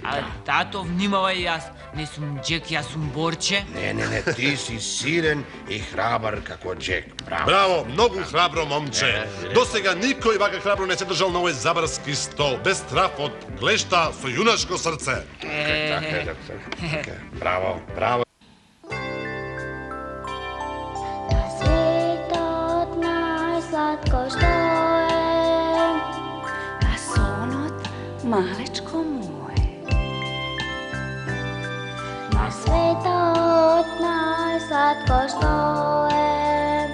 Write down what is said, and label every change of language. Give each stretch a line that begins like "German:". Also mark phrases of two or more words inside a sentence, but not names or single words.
Macedonian: А тато, внимавај, јас не сум Джек, јас сум Борче. Не, ти си силен и храбар како Джек. Браво. Браво, многу храбро момче. До сега никој вака храбро не се држал на овој забарски стол, без страф од клешта со јунашко срце. Така, браво. Na svijetot najslatko što je, A sonot, malečko moje. na svijetot najslatko što je,